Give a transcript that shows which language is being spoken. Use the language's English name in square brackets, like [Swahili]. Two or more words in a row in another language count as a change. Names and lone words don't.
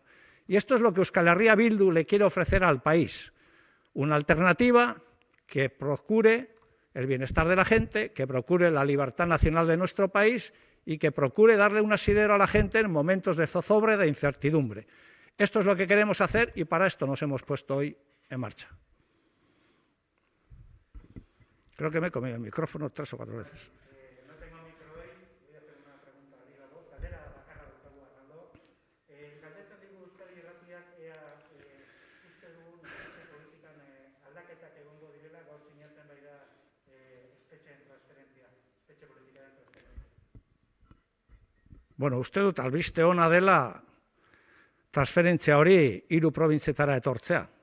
[Spanish] Y esto es lo que Euskal Herria Bildu le quiere ofrecer al país, una alternativa que procure el bienestar de la gente, que procure la libertad nacional de nuestro país y que procure darle un asidero a la gente en momentos de zozobra y de incertidumbre. Esto es lo que queremos hacer y para esto nos hemos puesto hoy en marcha. Creo que me he comido el micrófono 3 o 4 veces. No tengo micro hoy, voy a hacer una pregunta a la voz. [Basque] Galdera bakarra daukagu arraldo. Galdetzen digu Euskadi Irratiak ea uste dugun politikan aldaketak egongo direla gaur sinatzen baita espetxeen transferentzia, espetxe politikaren transferentzia. Bueno, uste dut albiste ona dela transferentzia hori 3 probintzietara etortzea.